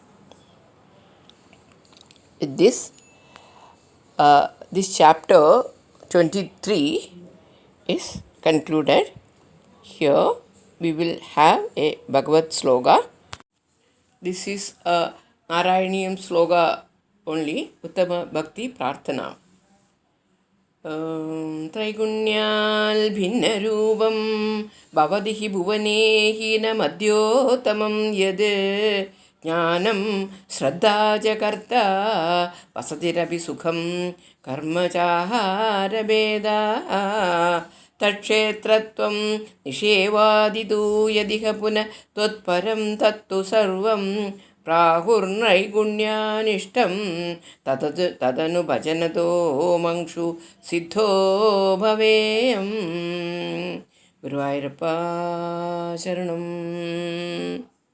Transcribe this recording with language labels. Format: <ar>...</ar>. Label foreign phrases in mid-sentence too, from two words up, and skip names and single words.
<en>With this, this chapter 23 is concluded. Here we will have a Bhagavad Sloka. This is a Narayanian sloga only, Uttama Bhakti Prarthana.</en> <sa>त्रैगुण्याल् भिन्नरूपं भवति हि भुवने हीनमद्योतमं यद् ज्ञानं श्रद्धा च कर्ता वसतिरपि सुखं कर्म चाहारभेदाः तत्क्षेत्रत्वं निषेवादितु यदिह पुनः त्वत्परं तत्तु सर्वं പ്രാഹുർനൈഗുണ്യാനിഷ്ടം തദനു ഭജനതോ മംക്ഷു സിദ്ധോ ഭവേയം.</sa> <ml>ഗുരുവായൂരപ്പ ശരണം.</ml>